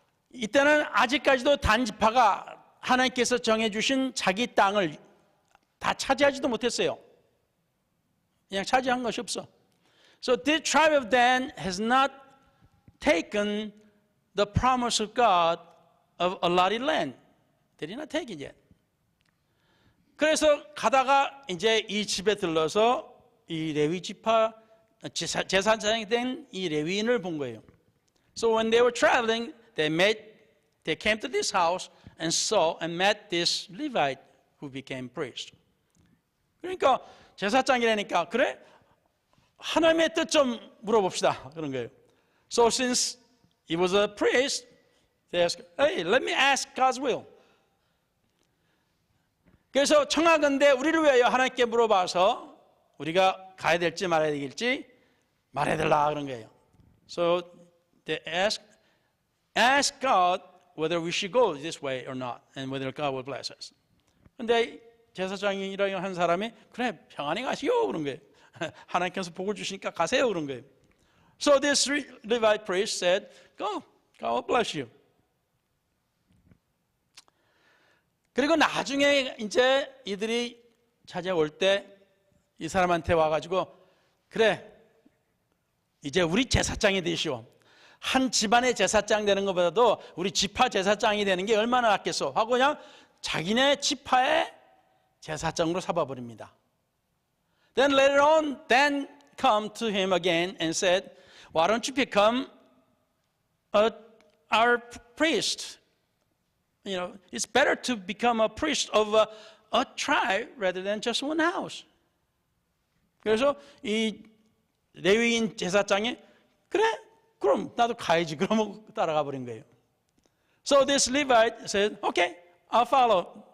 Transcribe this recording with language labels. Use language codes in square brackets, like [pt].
[ko] 이때는 아직까지도 단지파가 하나님께서 정해주신 자기 땅을 다 차지하지도 못했어요. 그냥 차지한 것이 없어. [en] So this tribe of Dan has not taken the promise of God of allotted land. They did not take it yet. [ko] 그래서 가다가 이제 이 집에 들러서 이 레위 지파 제사장이 된 이 레위인을 본 거예요. [en] So when they were traveling, they came to this house and saw and met this Levite who became priest. [ko] 그러니까 제사장이라니까 그래 하나님의 뜻 좀 물어봅시다 그런 거예요. [en] So since he was a priest, they asked, "Hey, let me ask God's will." [ko] 그래서 청하건대 우리를 위하여 하나님께 물어봐서 우리가 가야 될지 말아야 될지 말해달라 그런 거예요. [en] So they ask God whether we should go this way or not, and whether God will bless us. [ko] 근데 제사장이라고 한 사람이 그래 평안히 가시오 그런 거예요. 하나님께서 복을 주시니까 가세요 그런 거예요. [en] So this Levite priest said, "Go, God will bless you." [ko] 그리고 나중에 이제 이들이 찾아올 때 이 사람한테 와가지고 그래 이제 우리 제사장이 되시오. 한 집안의 제사장 되는 것보다도 우리 지파 제사장이 되는 게 얼마나 낫겠소 하고 그냥 자기네 지파의 제사장으로 삼아버립니다. [en] Then later on, Dan come to him again and said, "Why don't you become our priest? You know, it's better to become a priest of a tribe rather than just one house." [ko] 그래서 이 레위인 제사장이 그래, 그럼 나도 가야지. 그러면 따라가 버린 거예요. [en] So this Levite said, "Okay, I'll follow.